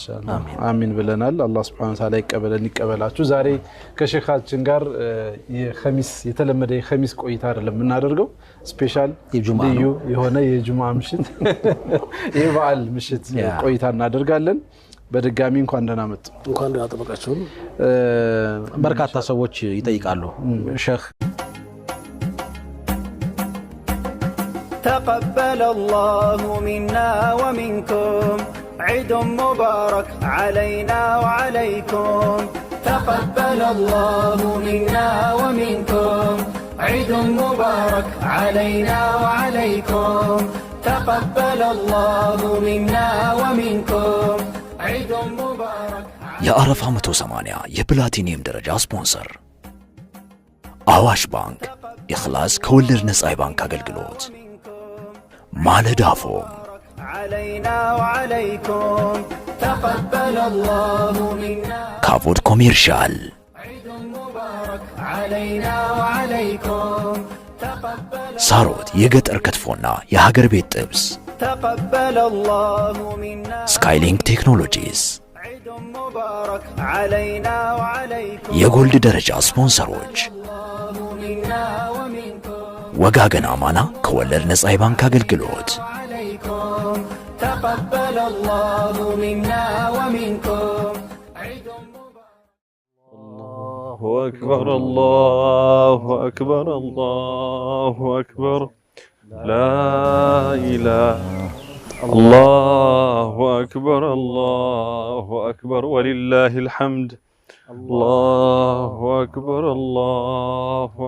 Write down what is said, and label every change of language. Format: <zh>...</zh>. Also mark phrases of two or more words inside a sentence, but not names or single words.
<am>አሚን አሚን ብለናል አላህ</am> <ar>سبحانه وتعالى</ar> <am>ይቀበላችሁ ዛሬ ከሼኻችን ጋር የኸሚስ የተለመደ የኸሚስ ቆይታ አይደለም እናደርገው ስፔሻል ልዩ የሆነ የጁሙአ ምሽት የበዓል ምሽት ቆይታ እናደርጋለን በድጋሚ እንኳን ደህና መጡ እንኳን ደህና ተበቃችሁ በርካታ ሰዎች ይጠይቃሉ ሼህ</am> <ar>تقبل الله منا ومنكم عيد مبارك علينا وعليكم تقبل الله منا ومنكم عيد مبارك علينا وعليكم تقبل الله منا ومنكم عيد مبارك</ar> <am>የአረፋ 180 የፕላቲኒየም ደረጃ ስፖንሰር አዋሽ ባንክ ኢኽላስ ከወለድ ነፃ ባንክ አገልግሎት ማለዳፎም</am> <ar>علينا وعليكم تقبل الله منا</ar> <am>ካቮድ ኮሜርሻል</am> <ar>عيد مبارك علينا وعليكم تقبل</ar> <am>ሳሮት የገጠር ክትፎና የሀገር ቤት ጥብስ</am> <ar>تقبل الله منا</ar> <am>ስካይሊንክ ቴክኖሎጂስ</am> <ar>عيد مبارك علينا وعليكم</ar> <am>የጎልድ ደረጃ ስፖንሰሮች</am> <ar>الله منا ومنكم</ar> <am>ወጋገን አማና ከወለድ ነፃ ባንክ አገልግሎት</am> <ar>عليكم تقبل الله منا ومنكم عيد الله أكبر الله أكبر الله أكبر لا إله الله أكبر الله أكبر ولله الحمد الله أكبر الله</ar>